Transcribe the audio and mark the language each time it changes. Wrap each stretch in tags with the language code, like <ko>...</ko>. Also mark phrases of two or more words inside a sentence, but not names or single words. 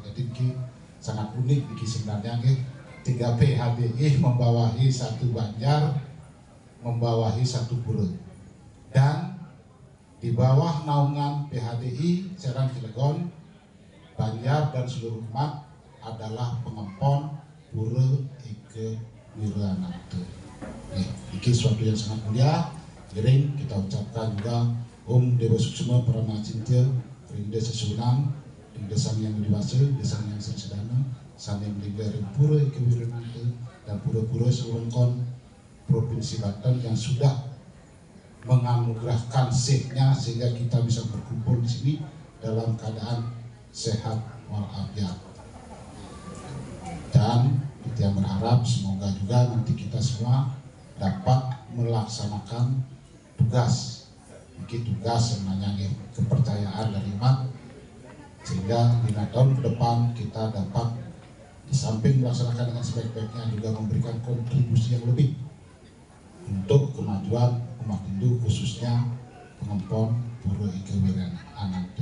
<id>Jadi ini sangat unik ini sebenarnya, 3 PHDI membawahi 1 Banjar, membawahi 1 Pura, dan di bawah naungan PHDI Serang Cilegon, Banjar dan seluruh umat adalah pengempon Pura Eke Wiraananta. Ini suatu yang sangat mulia. Jadi kita ucapkan juga Om Dewa Suksma Parama Cinta, Rinda Sesunang, Rinda Sang Yang Dewasa, Desang Yang Sedana, Sang Yang Rinda Pura Eke Wiraananta, dan pura-pura selengkon Provinsi Banten yang sudah menganugerahkan sehatnya sehingga kita bisa berkumpul di sini dalam keadaan sehat walafiat. Dan kita berharap semoga juga nanti kita semua dapat melaksanakan tugas sebenarnya kepercayaan dari umat, sehingga 5 tahun ke depan kita dapat di samping melaksanakan dengan sebaik-baiknya juga memberikan kontribusi yang lebih untuk kemajuan umat Hindu, khususnya pengempon Pura Eke Wiraananta.</id>